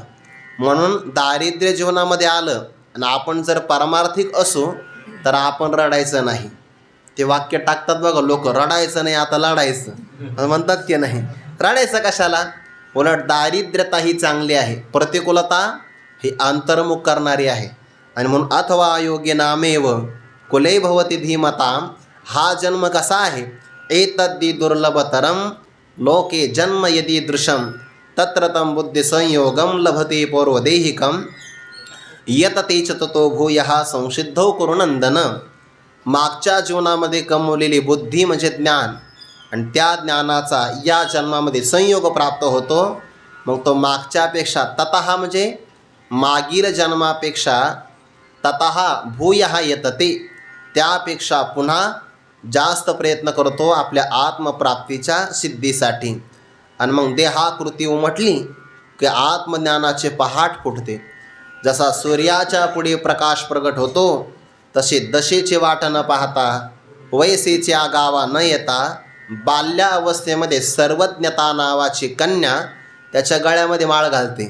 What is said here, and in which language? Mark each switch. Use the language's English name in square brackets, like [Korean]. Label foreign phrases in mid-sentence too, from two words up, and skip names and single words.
[Marathi] म्हणून दारिद्र्य जीवनामध्ये आलं आणि आपण जर पारमार्थिक असू तर आपण रडायचं नाही. ते वाक्य टाकतात बघा लोक, रडायचं नाही आता लढायचं, म्हणतात की नाही. रडायचं कशाला, उलट दारिद्र्यता ही चांगली आहे, प्रतिकूलता ही अंतर्मुख करणारी आहे. आणि म्हणून [Sanskrit] अथवा योग्य नामेव कुले भवती धीमताम. [Marathi] हा जन्म कसा आहे, [Sanskrit] एतद्दी दुर्लभतरम लोके जन्म यदि दृशम तत्र तम बुद्धी संयोगम लभते पौर्वदेहिकम यतते च ततो भूयः संसिद्धौ कुरुनंदन. [Marathi] मागच्या जीवनामध्ये कमवलेली बुद्धी म्हणजे ज्ञान, आणि त्या ज्ञानाचा या जन्मामध्ये संयोग प्राप्त होतो. मग तो मागच्यापेक्षा ततः म्हणजे मागील जन्मापेक्षा [Sanskrit] ततः भूयः यतते, [Marathi] त्यापेक्षा पुन्हा जास्त प्रयत्न करतो आपल्या आत्मप्राप्तीच्या सिद्धीसाठी. आणि मग देहाकृती उमटली की आत्मज्ञानाचे पहाट फुटते. जसा सूर्याच्या पुढे प्रकाश प्रगट होतो, तसे दशेचे वाट न पाहता, वयसेच्या गावा न येता, बाल्या अवस्थेमध्ये सर्वज्ञता नावाची कन्या त्याच्या गळ्यामध्ये माळ घालते.